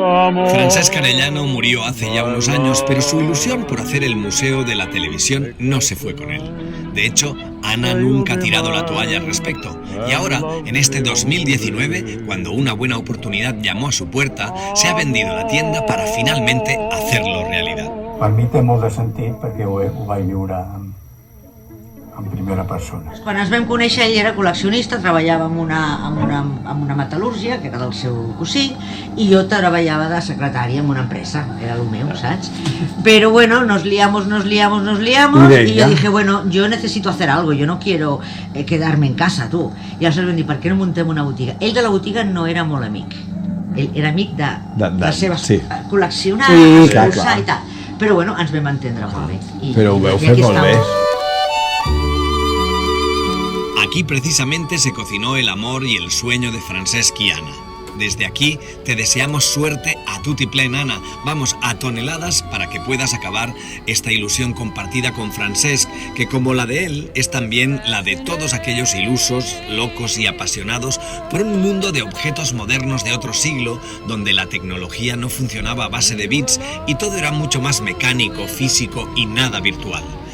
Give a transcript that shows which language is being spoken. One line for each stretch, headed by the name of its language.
Spanish: Francesc Arellano murió hace ya unos años, pero su ilusión por hacer el Museo de la Televisión no se fue con él. De hecho, Ana nunca ha tirado la toalla al respecto. Y ahora, en este 2019, cuando una buena oportunidad llamó a su puerta, se ha vendido la tienda para finalmente hacerlo realidad.
Catalan: Per mi té molt de sentit perquè ho vaig viure en primera persona. Quan ens vam conèixer, ell era col·leccionista, treballava amb una metal·lúrgia, que era del seu cosí, i jo treballava de secretària en una empresa, era el meu, saps?
Spanish: Pero bueno, nos liamos, y yo dije, bueno, yo necesito hacer algo, yo no quiero quedarme en casa, tu.
Catalan: I aleshores vam dir, per què no muntem una botiga? Ell de la botiga no era molt amic, ell era amic de les seves col·leccionar, escurçar i tal. Però bueno, ens vam entendre molt bé. Però ho veu fer molt bé.
Spanish: Aquí precisamente se cocinó el amor y el sueño de Francesc y Ana. Desde aquí te deseamos suerte a tutiplén, Ana. Vamos, a toneladas para que puedas acabar esta ilusión compartida con Francesc, que como la de él, es también la de todos aquellos ilusos, locos y apasionados por un mundo de objetos modernos de otro siglo, donde la tecnología no funcionaba a base de bits y todo era mucho más mecánico, físico y nada virtual.